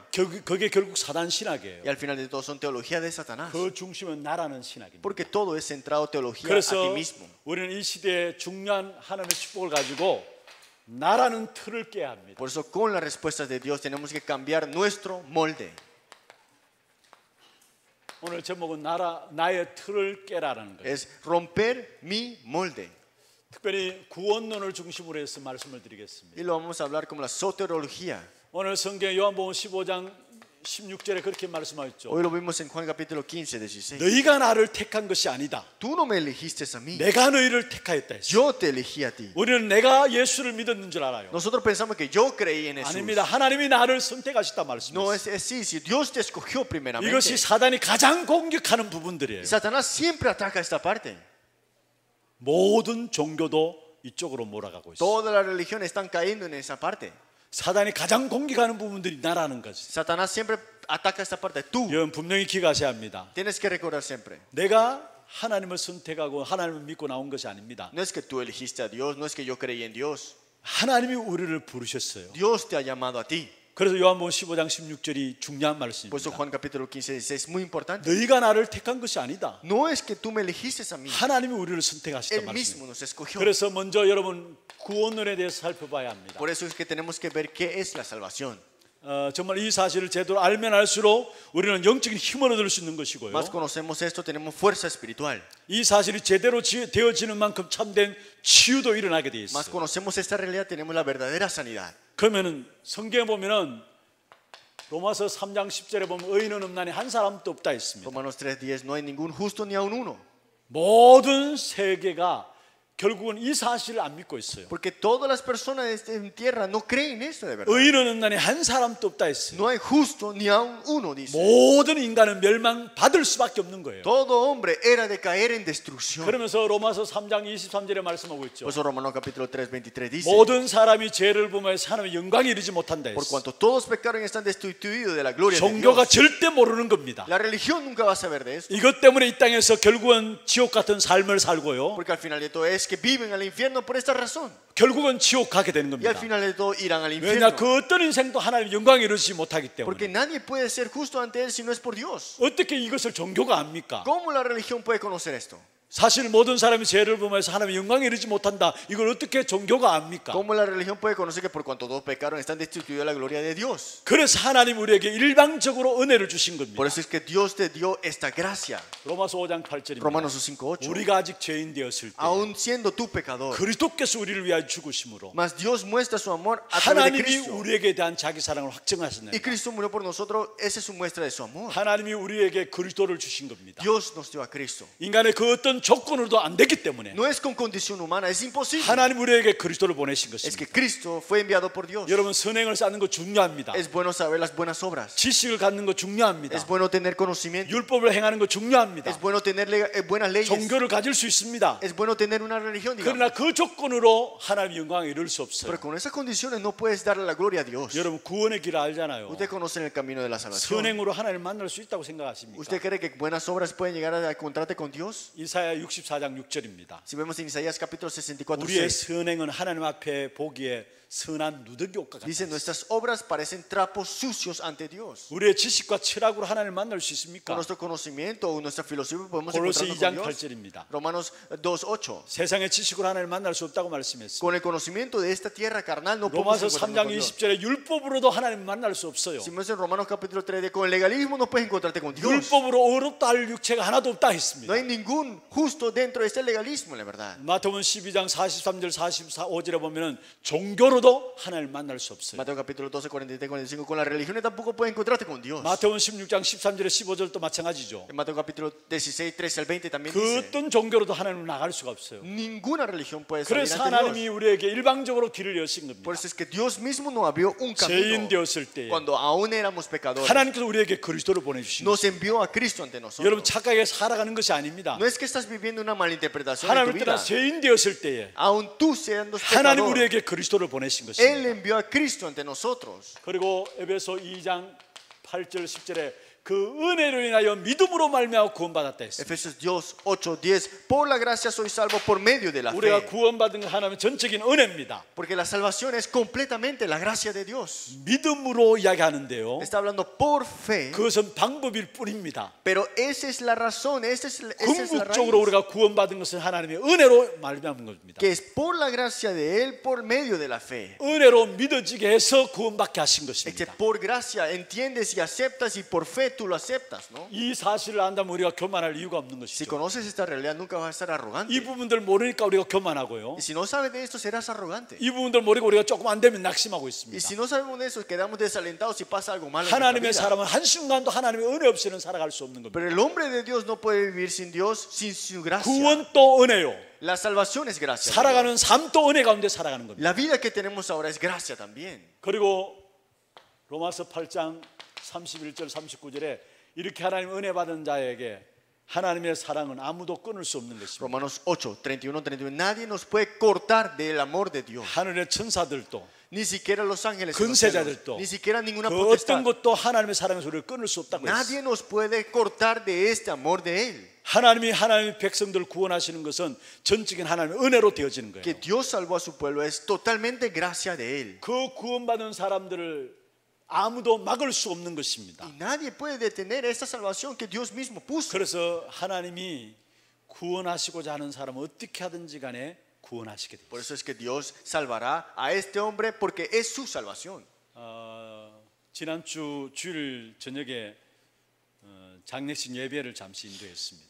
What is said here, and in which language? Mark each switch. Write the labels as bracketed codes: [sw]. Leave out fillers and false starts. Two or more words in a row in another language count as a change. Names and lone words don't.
[ko] 그게 결국 사단 신학이에요. [es] Y al final de todo son teología de Satanás. [ko] 그 중심은 나라는 신학입니다. [es] Porque todo es centrado teología a ti [ko] 그래서 [es] mismo. [ko] 우리는 이 시대에 중요한 하나님의 축복을 가지고 나라는 틀을 깨야 합니다. [es] Por eso con las respuestas de Dios tenemos que cambiar nuestro molde. [ko] 오늘 제목은 나의 틀을 깨라라는 거예요. [es] Es romper mi molde. [ko] 특별히 구원론을 중심으로 해서 말씀을 드리겠습니다. [es] Y lo vamos a hablar como la soteriología. [ko] 오늘 성경 요한복음 15장 16절에 그렇게 말씀하셨죠. [es] Hoy lo vimos en Juan capítulo 15, 16. [ko] 너희가 나를 택한 것이 아니다. [es] Tú no me elegiste a mí. [ko] 내가 너희를 택하였다 했어요. [es] Yo te elegí a ti. [ko] 우리는 내가 예수를 믿었는 줄 알아요. [es] Nosotros pensamos que yo creí en Jesús. [ko] 아닙니다. 하나님이 나를 선택하셨다 [es] No [ko] 말씀이에요. [es] es así. Si Dios te escogió primeramente. [ko] 이것이 사단이 가장 공격하는 부분들이에요. [es] Satanás siempre ataca esta parte. [ko] 모든 종교도 이쪽으로 몰아가고 있어요. [es] Todas las religiones están cayendo en esa parte. [ko] 사단이 가장 공격하는 부분들이 나라는 거지. [es] Satanás siempre ataca esta parte. Tú [ko] 여러분 분명히 기억하셔야 합니다. [es] tienes que recordar siempre. [ko] 내가 하나님을 선택하고 하나님을 믿고 나온 것이 아닙니다. [es] No es que tú elegiste a Dios, no es que yo creí en Dios. [ko] 하나님이 우리를 부르셨어요. [es] Dios te ha llamado a ti. [ko] 그래서 요한복음 15장 16절이 중요한 [es] Por eso [ko] 말씀입니다. [es] Juan capítulo 15, 16 es muy importante. [ko] 너희가 나를 택한 것이 아니다. [es] No es que tú me elegiste a mí. [ko] 하나님이 우리를 선택하셨다 [es] Él mismo [ko] 말씀입니다. [es] nos escogió. [ko] 그래서 먼저 여러분 구원론에 대해서 살펴봐야 합니다. [es] Por eso es que tenemos que ver qué es la salvación. [ko] 정말 이 사실을 제대로 알면 알수록 우리는 영적인 힘을 얻을 수 있는 것이고요. [es] Más conocemos esto, tenemos fuerza espiritual. [ko] 이 사실이 제대로 되어지는 만큼 참된 치유도 일어나게 돼 [es] Más [ko] 있어요. [es] conocemos esta realidad, tenemos la verdadera sanidad. [ko] 그러면은 성경에 보면은 로마서 3장 10절에 보면 의인은 없나니 한 사람도 없다 했습니다. [es] Romanos 3:10, no hay ningún justo ni aun uno. [ko] 모든 세계가 결국은 이 사실을 안 믿고 있어요. [es] Porque todas las personas en tierra no creen esto de verdad. [ko] 의인은 없나니 한 사람도 없다 했어요. [es] No hay justo ni aun uno, dice. [ko] 모든 인간은 멸망받을 수밖에 없는 거예요. [es] Todo hombre era de caer en destrucción. [ko] 그러면서 로마서 3장 23절에 말씀하고 있죠. [es] Por eso Romanos capítulo 3, 23 dice: [ko] 모든 사람이 죄를 범하여서 하나님의 영광에 이르지 못한다 [es] Por [ko] 했어요. [es] cuanto todos pecaron y están destituidos de la gloria de [ko] 종교가 [es] Dios. [ko] 절대 모르는 겁니다. [es] La religión nunca va a saber de esto. [ko] 이것 때문에 이 땅에서 결국은 지옥 같은 삶을 살고요. [es] Porque al final de todo es que viven al infierno por esta razón. [ko] 결국은 지옥 가게 되는 [es] Y al [ko] 겁니다. [es] final de todo irán al [ko] 왜냐 [es] infierno. [ko] 그 어떤 인생도 하나님의 영광에 이르지 못하기 [es] Porque [ko] 때문에. [es] nadie puede ser justo ante Él si no es por Dios. [ko] 어떻게 이것을 종교가 압니까? [es] ¿Cómo la religión puede conocer esto? [ko] 사실 모든 사람이 죄를 범해서 하나님의 영광에 이르지 못한다. 이걸 어떻게 종교가 압니까? [es] ¿Cómo la religión puede conocer que por cuanto todos pecaron están destituidos de la gloria de Dios? [ko] 그래서 하나님 우리에게 일방적으로 은혜를 주신 겁니다. [es] Por eso es que Dios te dio esta gracia. [ko] 로마서 5장 8절입니다. [es] Romanos 5:8. [ko] 우리가 아직 죄인 되었을 때 [es] Aún siendo tú pecador, [ko] 그리스도께서 우리를 위하여 죽으심으로 [es] mas Dios muestra su amor a través de [ko] 하나님이 [es] Cristo. [ko] 우리에게 대한 자기 사랑을 확증하셨네. [es] Y Cristo murió por nosotros. Esa es su muestra de su amor. [ko] 하나님이 우리에게 그리스도를 주신 겁니다. [es] Dios nos dio a Cristo. [ko] 인간의 그 어떤 조건으로도 안 되기 때문에 [es] No es con condición humana, es imposible. [ko] 하나님 우리에게 그리스도를 보내신 [es] Es [ko] 것입니다. [es] que Cristo fue enviado por Dios. [ko] 여러분 선행을 쌓는 거 중요합니다. [es] Es bueno saber las buenas obras. [ko] 지식을 갖는 거 중요합니다. [es] Es bueno tener conocimiento. [ko] 율법을 행하는 거 중요합니다. [es] Es bueno tener buenas leyes. [ko] 종교를 가질 수 있습니다. [es] Es bueno tener una religión, [ko] 그러나 [es] digamos. [ko] 그 조건으로 하나님의 영광에 이를 수 없어요. [es] Pero con esas condiciones no puedes darle la gloria a Dios. [ko] 여러분 구원의 길을 알잖아요. [es] Usted conoce el camino de la salvación. [ko] 선행으로 하나님을 만날 수 있다고 생각하십니까? [es] ¿Usted cree que buenas obras pueden llegar a encontrarte con Dios? [ko] 이사야 64장 6절입니다. [es] Si vemos en Isaías capítulo 64, [ko] 우리의 [es] 6, [ko] 선행은 하나님 앞에 보기에 선한 누더기 옷과 같다. [es] dice: nuestras obras parecen trapos sucios ante Dios. [ko] 우리의 지식과 철학으로 하나님을 만날 수 [es] Con [ko] 있습니까? [es] nuestro conocimiento o nuestra filosofía podemos [ko] 골로새 [es] encontrarnos [ko] 2장 [es] con Dios. [ko] 8절입니다. [es] Romanos 2:8. [ko] 세상의 지식으로 하나님을 만날 수 없다고 말씀했어요. [es] Con el conocimiento de esta tierra carnal no podemos [ko] 로마서 [es] encontrarnos [ko] 3장 [es] con Dios. [ko] 20절에 율법으로도 하나님을 만날 수 없어요. [es] Si vemos en Romanos capítulo 3, de con el legalismo no puedes encontrarte con Dios. [ko] 율법으로 어렵다 할 육체가 하나도 없다 [es] No [ko] 했습니다. [es] hay ningún justo dentro de este legalismo, la verdad. [ko] 마태복음 12장 43절 44절에 보면은 종교로도 하나님을 만날 수 없어요. [es] Mateo capítulo 12, 43, 45. Con las religiones tampoco puedes encontrarte con Dios. [ko] 마태복음 16장 13절에 15절도 마찬가지죠. [es] En Mateo capítulo 16, 13 al 20 también [ko] 그 [es] dice: [ko] 어떤 종교로도 하나님을 나갈 수가 없어요. [es] ninguna religión puede salir [ko] 그래서 [es] ante Dios. [ko] 하나님이 우리에게 일방적으로 길을 여신 겁니다. [es] Por eso es que Dios mismo nos abrió un [ko] 죄인 [es] camino. [ko] 되었을 때 [es] Cuando aún éramos pecadores, [ko] 하나님께서 우리에게 그리스도를 보내주신 [es] nos [ko] 거예요. [es] envió a Cristo ante [ko] 여러분 [es] nosotros. [ko] 착하게 살아가는 것이 아닙니다. [es] No es que estás viviendo una malinterpretación en tu [ko] 하나님을 [es] vida. [ko] 떠나 죄인 되었을 때에 [es] Aún tú siendo [ko] 하나님 [es] pecador, [ko] 우리에게 그리스도를 보내신 [es] Él [ko] 것입니다. [es] envió a Cristo ante nosotros. [ko] 그리고 에베소 2장 8절 10절에 그 은혜로 인하여 믿음으로 말미암아 구원받았다 했습니다. [es] Efesios 2, 8, 10. Por la gracia sois salvos por medio de la [ko] 우리가 [es] fe. [ko] 구원받은 건 하나님의 전적인 은혜입니다. [es] Porque la salvación es completamente la gracia de Dios. [ko] 믿음으로 이야기하는데요. [es] Está hablando por fe. [ko] 그것은 방법일 뿐입니다. [es] Pero esa es la razón, esa es la [ko] 궁극적으로 [es] raíz. [ko] 우리가 구원받은 것은 하나님의 은혜로 말미암은 겁니다. [es] Que es por la gracia de Él, por medio de la fe. [ko] 은혜로 믿어지게 해서 구원받게 하신 [es] Es que [ko] 것입니다. [es] por gracia entiendes y aceptas y por fe tú lo aceptas, ¿no? [ko] 이 사실을 안다면 우리가 교만할 이유가 없는 [es] Si [ko] 것이죠. [es] conoces esta realidad nunca vas a estar arrogante. [ko] 이 부분들 모르니까 우리가 교만하고요. [es] Y si no sabes de esto serás arrogante. [ko] 이 부분들 모르고 우리가 조금 안 되면 낙심하고 [es] Y [ko] 있습니다. [es] si no sabemos de eso quedamos desalentados si pasa algo malo en nuestra [ko] 하나님의 [es] vida. [ko] 사람은 한순간도 하나님의 은혜 없이는 살아갈 수 없는 겁니다. [es] Pero el hombre de Dios no puede vivir sin Dios, sin su gracia. [ko] 구원 또 은혜요. [es] La salvación es gracia. [ko] 살아가는 삶 또 은혜 가운데 살아가는 겁니다. [es] La vida que tenemos ahora es gracia también. [ko] 그리고 로마서 8장 31절 39절에 이렇게 하나님 은혜 받은 자에게 하나님의 사랑은 아무도 끊을 수 없는 것입니다. [es] Romanos 8, 31, 32. Nadie nos puede cortar del amor de Dios. [ko] 하늘의 천사들도 [es] Ni siquiera los ángeles, en los cielos, [ko] 근세자들도 [es] ni siquiera ninguna [ko] 그 어떤 [es] potestad. [ko] 것도 하나님의 사랑의 소리를 끊을 수 없다고 했어요. [es] Nadie nos puede cortar de este amor de Él. [ko] 하나님이 하나님의 백성들을 구원하시는 것은 전적인 하나님의 은혜로 되어지는 거예요. [es] Que Dios salvó a su pueblo es totalmente gracia de Él. [ko] 그 구원받은 사람들을 아무도 막을 수 없는 것입니다. [es] Y nadie puede detener esta salvación que Dios mismo puso. [ko] 그래서 하나님이 구원하시고자 하는 사람은 어떻게 하든지 간에 구원하시게 돼요. [es] Por eso es que Dios salvará a este hombre porque es su salvación. [ko] 지난주 주일 저녁에 장례식 예배를 잠시 인도했습니다.